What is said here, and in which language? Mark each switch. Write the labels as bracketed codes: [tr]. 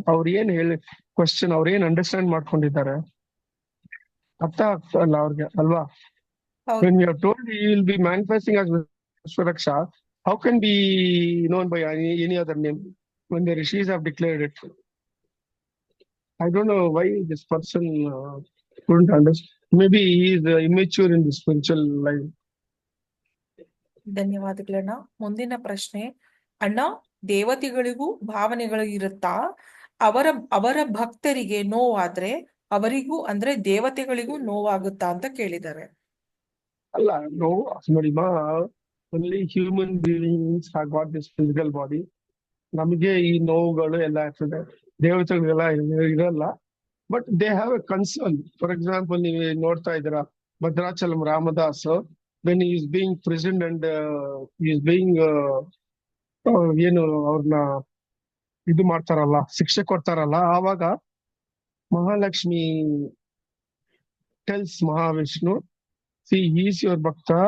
[kn] ಅವ್ರು ಏನ್ ಹೇಳಿ ಕ್ವಶನ್, ಅವ್ರು ಏನ್ ಅಂಡರ್ಸ್ಟ್ಯಾಂಡ್ ಮಾಡ್ಕೊಂಡಿದ್ದಾರೆ ಅರ್ಥ ಆಗ್ತಲ್ಲ ಅವ್ರಿಗೆ ಅಲ್ವಾ? ಹೌದು. [en] When you are told he will be manifesting as Vishwaraksha, how can be known by any other name when the rishis have declared it? I don't know why this person couldn't understand. Maybe he is immature in the spiritual life. [kn] ಧನ್ಯವಾದಗಳಣ್ಣ. ಮುಂದಿನ ಪ್ರಶ್ನೆ, ಅಣ್ಣ, ದೇವತೆಗಳಿಗೂ ಭಾವನೆಗಳು ಇರುತ್ತಾ? ಅವರ ಅವರ ಭಕ್ತರಿಗೆ ನೋವಾದ್ರೆ ಅವರಿಗೂ ಅಂದ್ರೆ ದೇವತೆಗಳಿಗೂ ನೋವಾಗುತ್ತಾ ಅಂತ ಕೇಳಿದ್ದಾರೆ. ಅಲ್ಲ, [en] no, [kn] ನೋಡಿ ಮಾ, [en] only human beings have got this physical body. [kn] ನಮಗೆ ಈ ನೋವುಗಳು ಎಲ್ಲ ಇರ್ತದೆ, ದೇವತೆಗಳಿಗೆಲ್ಲ ಇರಲ್ಲ. [en] But they have a concern. For example, [kn] ನೀವು ನೋಡ್ತಾ ಇದ್ದೀರಾ [en] Bhadrachalam Ramadas, when he is being prisoned and he is being [kn] ಏನು ಅವ್ರನ್ನ ಇದು ಮಾಡ್ತಾರಲ್ಲ, ಶಿಕ್ಷೆ ಕೊಡ್ತಾರಲ್ಲ, ಆವಾಗ [en] Mahalakshmi tells Mahavishnu, see is your ಭಕ್ತ.